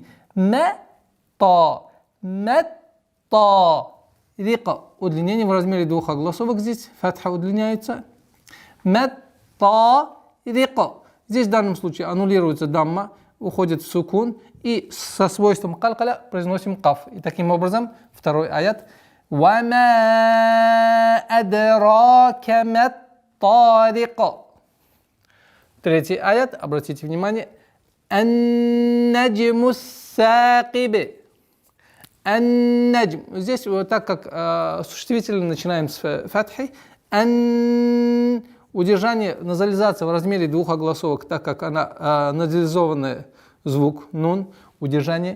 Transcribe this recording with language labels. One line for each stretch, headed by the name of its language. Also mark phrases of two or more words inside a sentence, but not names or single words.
Arabic: Ма-та, мат-та. Рика.
Russian: Удлинение в размере 2 огласовок здесь. Фатха удлиняется. Мат-та. Рико. Здесь в данном случае аннулируется дамма, уходит в сукун, и со свойством калкаля произносим каф. И таким образом, второй аят.
Arabic: «وما أدراك ما الطارق».
Russian: Третий аят, обратите внимание.
Arabic: «النجم الثاقب». «Ан-наджм».
Russian: Здесь вот так как существительное начинаем с фатхи.
Arabic: «Ан».
Russian: Удержание, назализация в размере 2 огласовок, так как она назализованный звук, нун, удержание.